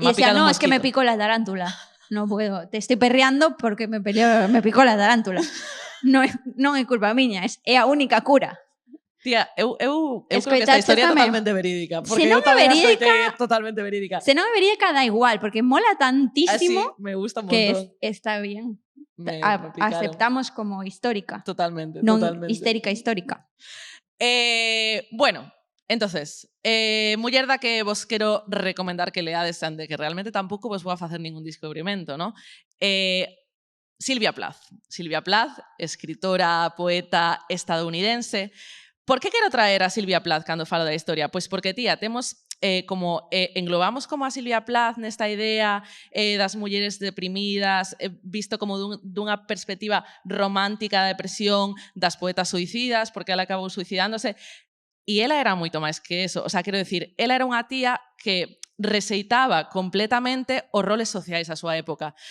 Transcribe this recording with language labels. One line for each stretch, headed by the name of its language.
Spanish: no, es que me picó la tarántula, no puedo, te estoy perreando porque me picó la tarántula.
Galician: Non é culpa miña, é a única cura. Tía, eu creo que esta historia é totalmente verídica. Porque se non é verídica, totalmente verídica. Se non é verídica,
Spanish: da igual, porque mola tantísimo me gusta un que está bien. Me aceptamos como histórica.
Galician: Totalmente, non totalmente. Histórica. Bueno, entonces, muller da que vos quero recomendar que leades ande, que realmente tampouco vos vou a facer ningún descubrimento, ¿no? Sylvia Plath. Sylvia Plath, escritora, poeta estadounidense. Por que quero traer a Sylvia Plath cando falo da historia? Pois porque, tía, temos englobamos como a Sylvia Plath nesta idea das mulleres deprimidas, visto como dunha perspectiva romántica da depresión, das poetas suicidas, porque ela acabou suicidándose, e ela era moito máis que eso. O sea, quero decir, ela era unha tía que rexeitaba completamente os roles sociais da súa época.